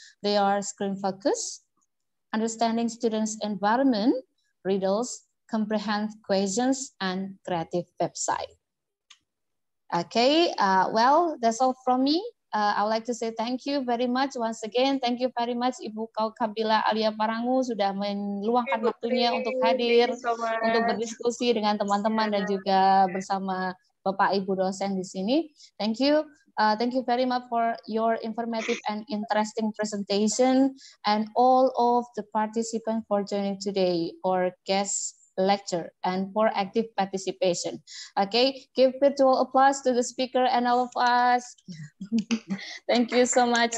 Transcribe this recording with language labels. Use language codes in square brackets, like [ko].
[en] They are screen focus, understanding students' environment, riddles, comprehend questions, and creative website. Okay, well, that's all from me. I would like to say thank you very much once again. Thank you very much [id] Ibu Kaukabila Alia Parangu sudah meluangkan waktunya untuk hadir, untuk berdiskusi dengan teman-teman dan juga bersama Bapak Ibu dosen di sini. [en] Thank you. Thank you very much for your informative and interesting presentation and all of the participants for joining today or guest lecture and for active participation. Okay, give virtual applause to the speaker and all of us. Thank you so much.